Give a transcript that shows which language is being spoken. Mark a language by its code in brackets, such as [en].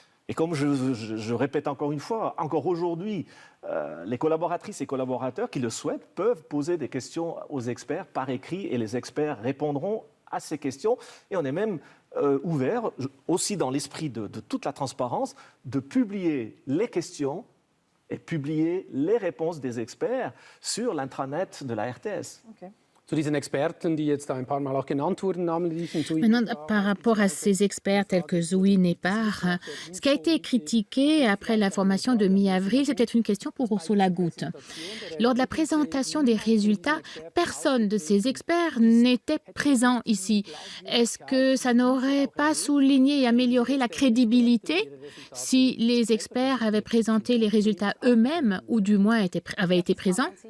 [fr] Et comme je répète encore une fois, encore aujourd'hui, les collaboratrices et collaborateurs qui le souhaitent peuvent poser des questions aux experts par écrit et les experts répondront à ces questions. Et on est même ouvert, aussi dans l'esprit de toute la transparence, de publier les questions et publier les réponses des experts sur l'intranet de la RTS. Okay. [de] Zu diesen Experten, die jetzt da ein paar Mal auch genannt wurden, namentlich [fr] Maintenant, par rapport à ces experts tels que Zhuang et Parr, ce qui a été critiqué après la formation de mi-avril, c'est peut-être une question pour Ursula Guth. Lors de la présentation des résultats, personne de ces experts n'était présent ici. Est-ce que ça n'aurait pas souligné et amélioré la crédibilité si les experts avaient présenté les résultats eux-mêmes ou du moins avaient été présents?